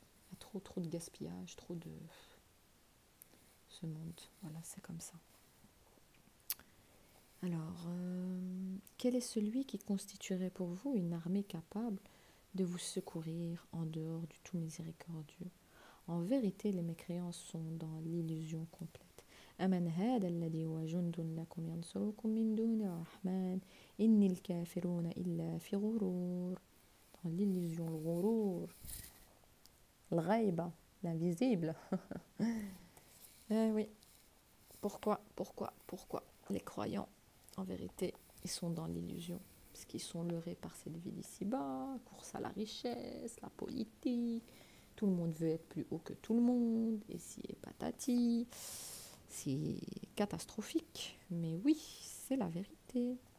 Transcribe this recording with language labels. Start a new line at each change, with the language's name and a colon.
French: Il y a trop de gaspillage, trop de... Ce monde, voilà, c'est comme ça. Alors, quel est celui qui constituerait pour vous une armée capable de vous secourir en dehors du tout miséricordieux? En vérité, les mécréants sont dans l'illusion complète.
Arabic: أمن هذا الذي هو جند لكم ينصركم من دون الرحمن إن الكافرون إلا في غرور.
French: Dans l'illusion, le
Arabic: غرور, الغيبة,
French: l'invisible. Oui. Pourquoi les croyants, en vérité, ils sont dans l'illusion, parce qu'ils sont leurrés par cette vie d'ici-bas, course à la richesse, la politique, tout le monde veut être plus haut que tout le monde, et si et patati, c'est catastrophique, mais oui, c'est la vérité.